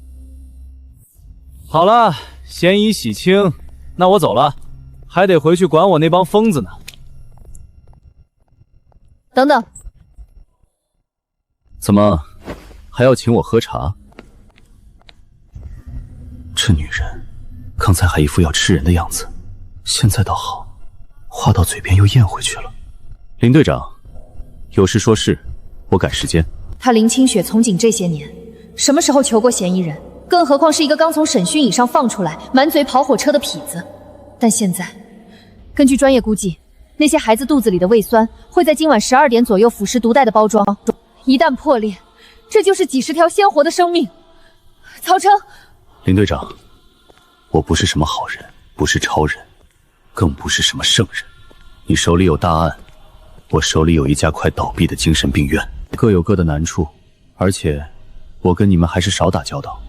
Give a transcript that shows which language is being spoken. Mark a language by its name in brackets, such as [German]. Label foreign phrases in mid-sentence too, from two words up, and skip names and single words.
[Chinese] 好了，嫌疑洗清，那我走了，還得回去管我那幫瘋子呢。等等，怎麼還要請我喝茶？這女人剛才還一副要吃人的樣子，現在倒好，話到嘴邊又嚥回去了。林隊長，有事說事，我趕時間。他林清雪從警這些年，什麼時候求過嫌疑人？更何況是一個剛從審訊椅上放出來，滿嘴跑火車的痞子。但現在，根據專業估計，那些孩子肚子裡的胃酸會在今晚12點左右腐蝕毒袋的包裝，一旦破裂，這就是幾十條鮮活的生命。曹成，林隊長，我不是什麼好人，不是超人，更不是什麼聖人。你手裡有大案，我手裡有一家快倒閉的精神病院，各有各的難處，而且我跟你們還是少打交道。